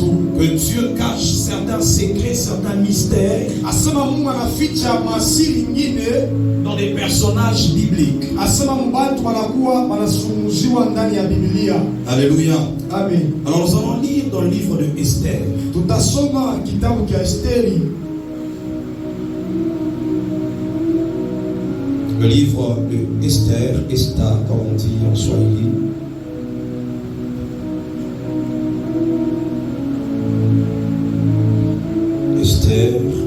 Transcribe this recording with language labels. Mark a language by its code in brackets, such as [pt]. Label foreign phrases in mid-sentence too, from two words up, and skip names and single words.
[fr] que Dieu cache certains secrets, certains mystères [sw] asema Mungu anaficha masiri nyingine, [fr] dans des personnages bibliques. [sw] asema mbantu wanakuwa wanazungumziwa ndani ya Biblia. [fr] Alléluia. Amen. Alors nous allons lire dans le livre de Esther. [sw] Tutasoma kitabu cha Esteri, [fr] Le livre de Esther, Esther, comme on dit en Swahili. Esther.